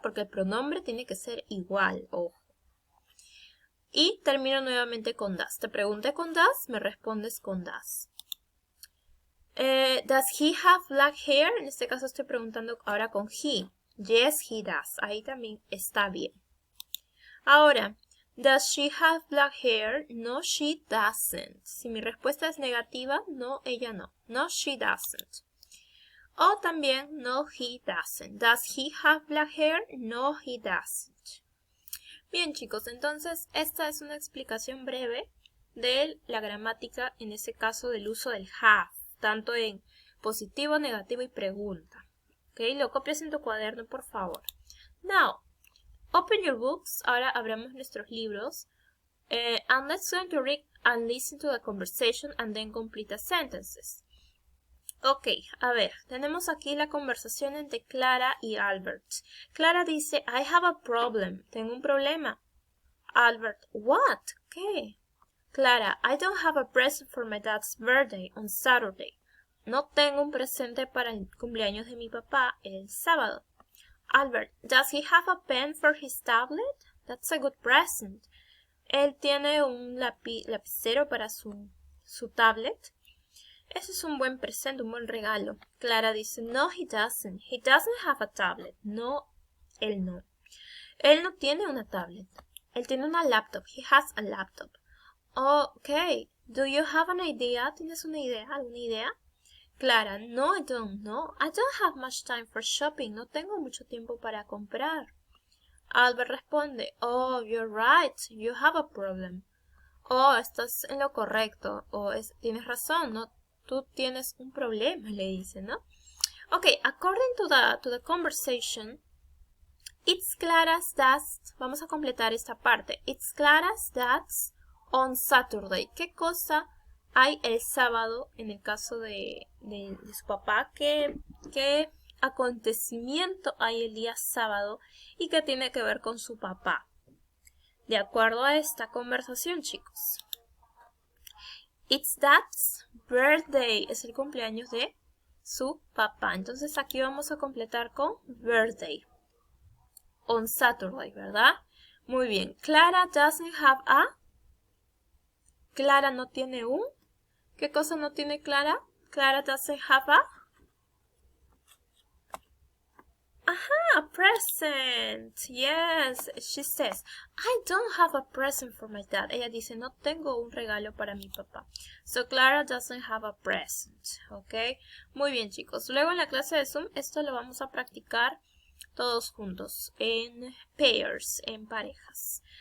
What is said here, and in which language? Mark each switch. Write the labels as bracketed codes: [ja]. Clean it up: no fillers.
[es] Porque el pronombre tiene que ser igual, ojo. Y termino nuevamente con does. Te pregunté con does, me respondes con does. [en] Does he have black hair? [es] En este caso estoy preguntando ahora con he. [en] Yes, he does. [es] Ahí también está bien. [en] Ahora, does she have black hair? No, she doesn't. [es] Si mi respuesta es negativa, no, ella no. [en] No, she doesn't. [es] O también, [en] no, he doesn't. Does he have black hair? No, he doesn't. [es] Bien, chicos, entonces esta es una explicación breve de la gramática, en ese caso del uso del have, tanto en positivo, negativo y pregunta. ¿Ok? Lo copias en tu cuaderno, por favor. [en] Now, open your books. [es] Ahora abramos nuestros libros. [en] And let's going to read and listen to the conversation and then complete the sentences. [es] Ok, a ver, tenemos aquí la conversación entre Clara y Albert. Clara dice, [en] I have a problem. [es] Tengo un problema. Albert, [en] what? [es] ¿Qué? [en] Clara, I don't have a present for my dad's birthday on Saturday. [es] No tengo un presente para el cumpleaños de mi papá el sábado. [en] Albert, does he have a pen for his tablet? That's a good present. [es] Él tiene un lapicero para su tablet. Ese es un buen presente, un buen regalo. [en] Clara dice, no, he doesn't. He doesn't have a tablet. [es] No, él no. Él no tiene una tablet. Él tiene una laptop. [en] He has a laptop. [es] Okay. [en] Do you have an idea? [es] ¿Tienes una idea? ¿Alguna idea? [en] Clara, no, I don't know. I don't have much time for shopping. [es] No tengo mucho tiempo para comprar. [en] Albert responde, oh, you're right. You have a problem. [es] Oh, estás en lo correcto. Tienes razón, ¿no? Tú tienes un problema, le dice, ¿no? [en] Okay, according to the conversation, it's Clara's dad's, [es] vamos a completar esta parte. [en] It's Clara's dad's on Saturday. [es] ¿Qué cosa hay el sábado en el caso de su papá? ¿Qué acontecimiento hay el día sábado y qué tiene que ver con su papá? De acuerdo a esta conversación, chicos. [en] It's dad's birthday. [es] Es el cumpleaños de su papá. Entonces aquí vamos a completar con birthday. [en] On Saturday, [es] ¿verdad? Muy bien. [en] Clara doesn't have a. [es] Clara no tiene un. ¿Qué cosa no tiene Clara? [en] Clara doesn't have a. Aha, a present. Yes, she says, I don't have a present for my dad. [es] Ella dice, no tengo un regalo para mi papá. [en] So Clara doesn't have a present. [es] ¿Ok? Muy bien, chicos. Luego en la clase de Zoom, esto lo vamos a practicar todos juntos en pairs, en parejas.